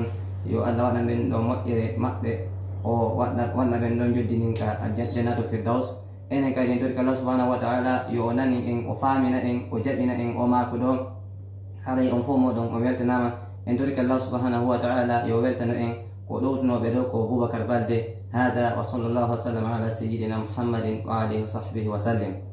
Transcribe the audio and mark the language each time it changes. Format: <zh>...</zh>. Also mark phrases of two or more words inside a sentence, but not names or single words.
<ff>yo allah waɗan ɓen ɗo moƴƴere maɓɓe o waɗna ɓen ɗon joddinin ka</ff> <ar>جنة الفردوس</ar> <ff>enen kadi en tori ko Allah</ff> <ar>سبحانه وتعالى</ar> <ff>yo o nani en o faamina en o jaɓina en o maako ɗo haray on fof moɗon o weltanama en tori ko Allah</ff> <ar>سبحانه وتعالى</ar> <ff>yo weltano en ko ɗowtunoɓe ɗo ko Boubacar Balde hada wa</ff> <ar>صلى الله وسلم على سيدنا محمد وآله وصحبه وسلم.</ar>